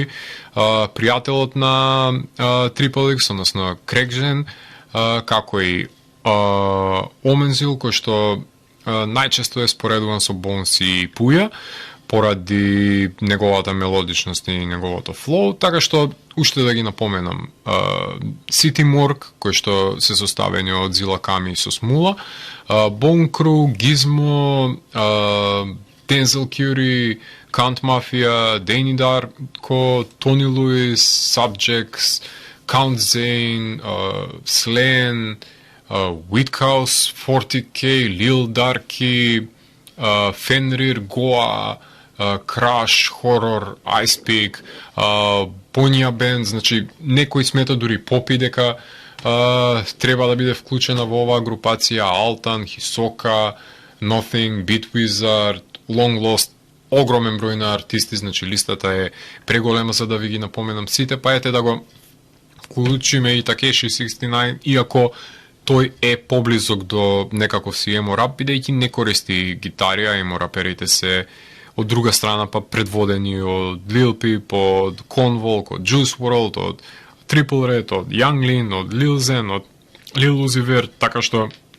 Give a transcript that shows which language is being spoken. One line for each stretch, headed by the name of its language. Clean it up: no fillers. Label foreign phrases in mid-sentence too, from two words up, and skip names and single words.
Macedonian: Пријателот на Triple X, односно Крекжен, како и Омензил, кој што најчесто е споредуван со Bones и Puja, поради неговата мелодичност и неговото флоу, така што уште да ги напоменам City Morgue, кој што се составени од Зила Ками со Смула, Bone Crew, Gizmo, Denzel Curry, Kant Mafia, Danny Darko, Tony Lewis, Subjects, Count Zane, Slan, Whithouse, 40K, Lil Darky, Fenrir, Goa, Crash, Horror, Ice Peak, Ponya Band, значи некој смета дури Попи дека треба да биде вклучена во оваа групација, Алтан, Хисока, Nothing, Beat Wizard, Long Lost, огромен број на артисти, значи листата е преголема за да ви ги напоменам сите, па ете да го вклучиме и Takeshi 69, иако тој е поблизок до некаков си емо рап, бидејќи не користи гитари, а емо раперите се од друга страна па предводени од Lil Peep, од Convolk, од Juice WRLD, од Triple Red, од Young Lean, од Lil Zen, од Lil Uzi Vert, така што